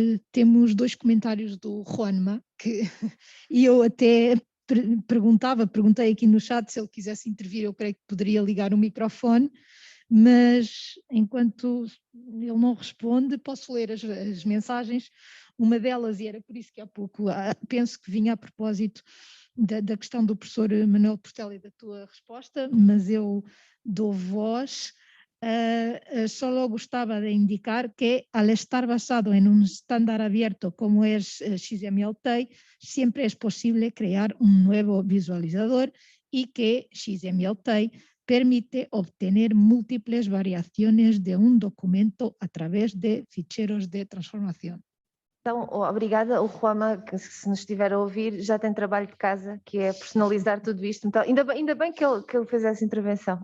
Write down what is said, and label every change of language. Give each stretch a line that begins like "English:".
Portuguese: Temos 2 comentários do Juanma, e eu até perguntei aqui no chat se ele quisesse intervir, eu creio que poderia ligar o microfone, mas enquanto ele não responde, posso ler as mensagens. Uma delas, e era por isso que há pouco, penso que vinha a propósito da questão do professor Manuel Portela e da tua resposta, mas eu dou voz.
Spanish: Solo gustaba de indicar que al estar basado en un estándar abierto como es XML-Tay, siempre es posible crear un nuevo visualizador y que XML-Tay permite obtener múltiples variaciones de un documento a través de ficheros de transformación.
Portuguese: Então, obrigada. O Juanma, que se nos estiver a ouvir, já tem trabalho de casa, que é personalizar tudo isto. Então, ainda bem que ele fez essa intervenção.